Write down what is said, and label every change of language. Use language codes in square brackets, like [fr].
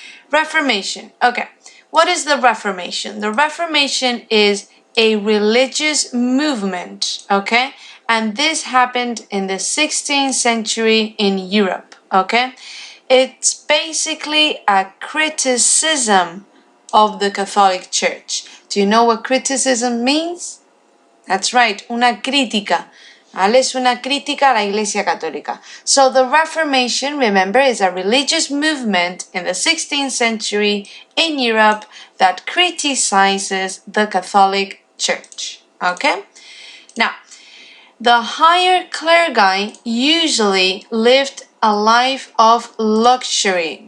[en] Reformation, okay. What is the Reformation? The Reformation is a religious movement, okay? And this happened in the 16th century in Europe, okay? It's basically a criticism of the Catholic Church. Do you know what criticism means? That's right, [es] una crítica. ¿Vale? Es una crítica a la Iglesia Católica. [en] So the Reformation, remember, is a religious movement in the 16th century in Europe that criticizes the Catholic Church. Okay? Now, the higher clergy usually lived a life of luxury.